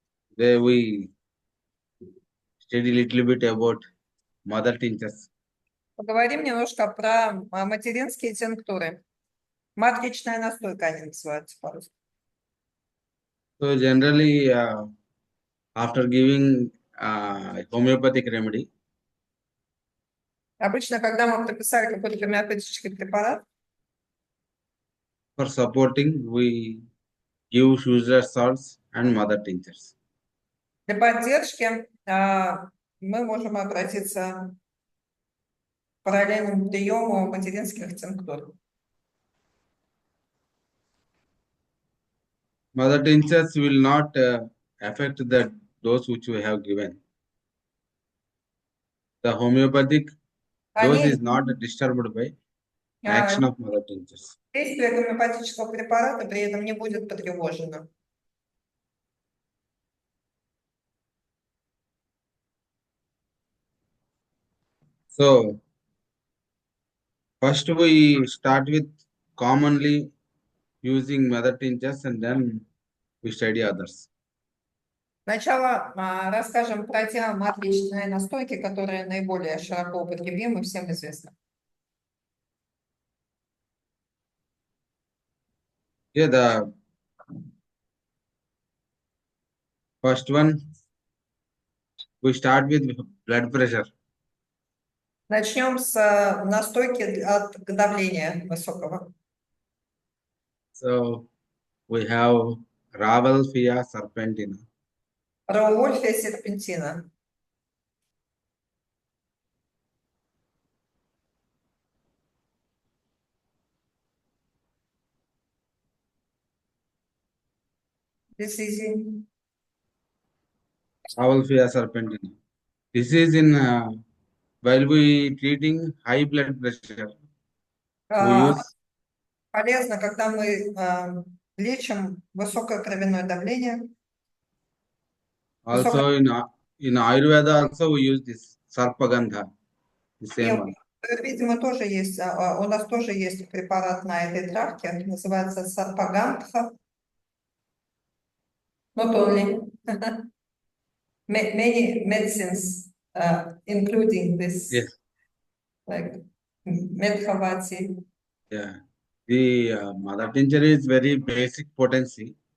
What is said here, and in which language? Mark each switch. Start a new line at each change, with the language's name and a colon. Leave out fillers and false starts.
English: today we study a little bit about mother tinctures.
Russian: Поговорим немножко про материнские тинктуры. Матричная настойка они называются по-русски.
English: So generally, after giving homeopathic remedy,
Russian: Обычно, когда мы прописали какой-то гомеопатический препарат,
English: for supporting, we give usual salts and mother tinctures.
Russian: для поддержки мы можем обратиться к параллельному приему материнских тинктур.
English: Mother tinctures will not affect the dose which we have given. The homeopathic dose is not disturbed by action of mother tinctures.
Russian: Действие гомеопатического препарата при этом не будет потревожено.
English: So, first we start with commonly using mother tinctures and then we study others.
Russian: Сначала расскажем про те матричные настойки, которые наиболее широко употребимы, всем известны.
English: Yeah, the first one, we start with blood pressure.
Russian: Начнем с настойки от давления высокого.
English: So we have Ravalfia serpentina.
Russian: Раувольфия серпентина.
English: This is in Ravalfia serpentina. This is in while we treating high blood pressure. We use
Russian: полезно, когда мы лечим высокое кровяное давление.
English: also in Ayurveda also we use this Sarpagandha, the same one.
Russian: Видимо, тоже есть, у нас тоже есть препарат на этой травке, называется сарпагандха.
English: Not only. Many medicines, including this, Yes. like Medhavati. Yeah. The mother tincture is very basic potency.